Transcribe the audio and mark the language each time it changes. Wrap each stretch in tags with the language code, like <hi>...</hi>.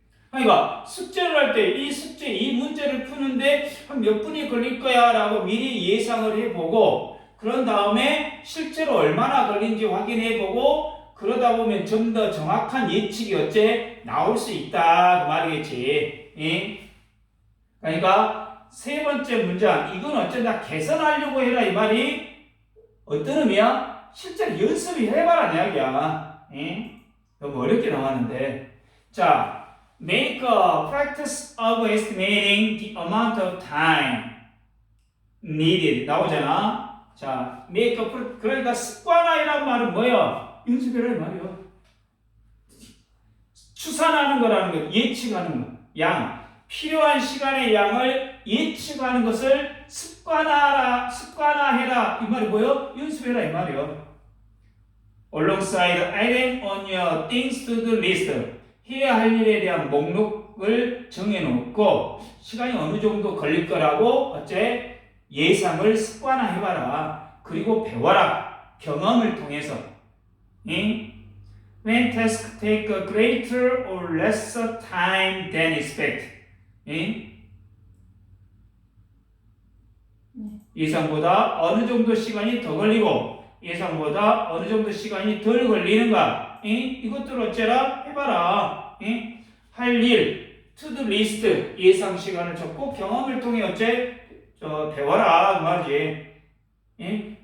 <ko>그러니까 숙제를 할 때 이 문제를 푸는데 한 몇 분이 걸릴 거야 라고 미리 예상을 해보고 그런 다음에 실제로 얼마나 걸린지 확인해보고 그러다 보면 좀 더 정확한 예측이 어째 나올 수 있다 그 말이겠지. 예? 그러니까 세 번째 문장 이건 어쩐다 개선하려고 해라 이 말이 어떤 의미야? 실제로 연습이 해봐라 이야기야. 예? 너무 어렵게 나왔는데 자</ko> <en>make a practice of estimating the amount of time needed</en> <ko>나오잖아. 자 make a 그러니까 습관화이란 말은 뭐야? 연습이라 이 말이야. 추산하는 거라는 거, 예측하는 거, 양 필요한 시간의 양을 예측하는 것을 습관화해라 이 말이 뭐요? 연습해라 이 말이요.</ko> <en>Alongside adding on your things to do list</en> <ko>해야 할 일에 대한 목록을 정해놓고 시간이 어느 정도 걸릴 거라고 어째 예상을 습관화해봐라. 그리고 배워라. 경험을 통해서. 응?</ko> <en>When tasks take a greater or lesser time than expected.</en> <ko>응? 예상보다 어느 정도 시간이 더 걸리고 예상보다 어느 정도 시간이 덜 걸리는가? 응? 이것들을 어째라 해봐라. 응? 할 일, to-do list 예상 시간을 적고 경험을 통해 어째 배워라 그 말이지. 응?</ko>